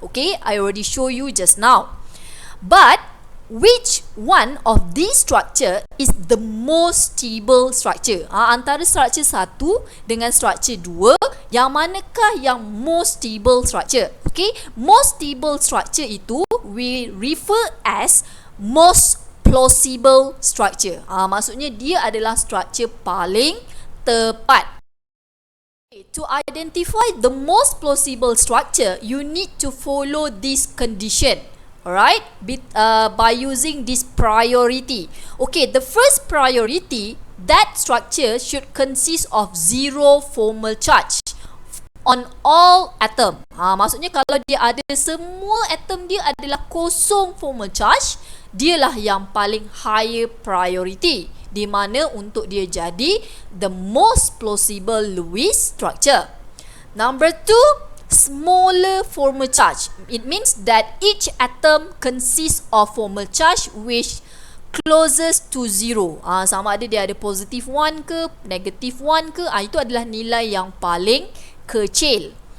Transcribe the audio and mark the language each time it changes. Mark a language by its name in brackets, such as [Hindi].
[English] Okay, I already show you just now. But which one of these structure is the most stable structure? [Malay] Antara structure 1 dengan structure 2, yang manakah yang most stable structure? [English] Okay, most stable structure itu we refer as most plausible structure. [Malay] Maksudnya dia adalah structure paling tepat. [English] To identify the most plausible structure, you need to follow this condition. Alright, by using this priority. Okay, the first priority, that structure should consist of 0 formal charge on all atom. [Malay] Maksudnya kalau dia ada semua atom dia adalah kosong formal charge, dialah yang paling higher priority, di mana untuk dia jadi [English] the most plausible Lewis structure. Number 2, smaller formal charge. It means that each atom consists of formal charge which closest to 0. [Malay] Sama ada dia ada positive 1 ke, negative 1 ke, itu adalah nilai yang paling kecil.